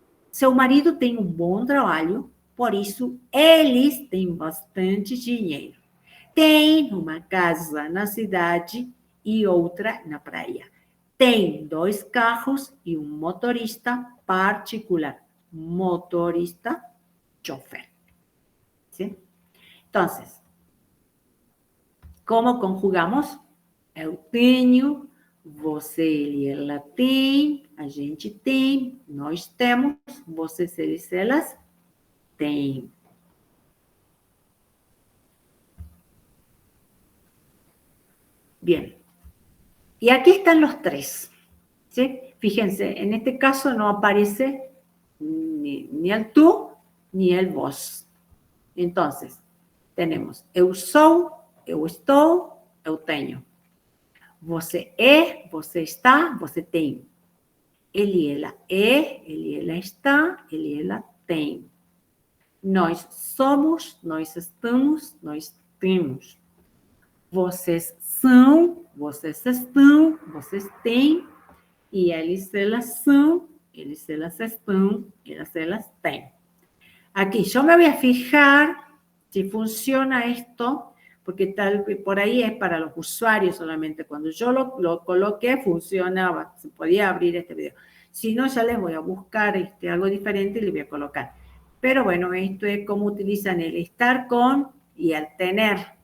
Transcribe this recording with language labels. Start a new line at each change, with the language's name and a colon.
Portuguese: Seu marido tem um bom trabalho, por isso eles têm bastante dinheiro. Tem uma casa na cidade e outra na praia. Tem 2 carros e um motorista particular.
Spanish: Motorista, chofer. ¿Sí? Entonces, como conjugamos?
Portuguese: Eu tenho, você, ele, ela tem, a gente tem, nós temos, vocês, eles, elas têm.
Spanish: Bien. Y aquí están los 3. ¿Sí? Fíjense, en este caso no aparece ni el tú ni el vos. Entonces, tenemos
Portuguese: eu sou, eu estou, eu tenho. Você é, você está, você tem. Ele e ela é, ele e ela está, ele e ela tem. Nós somos, nós estamos, nós temos. Vocês são, vocês estão, vocês têm. E eles, elas são, eles, elas estão, elas, elas têm.
Spanish: Aquí yo me voy a fijar si funciona esto, porque tal por ahí es para los usuarios solamente. Cuando yo lo coloqué, funcionaba, se podía abrir este video. Si no, ya les voy a buscar algo diferente y les voy a colocar. Pero bueno, esto es cómo utilizan el estar con y el tener.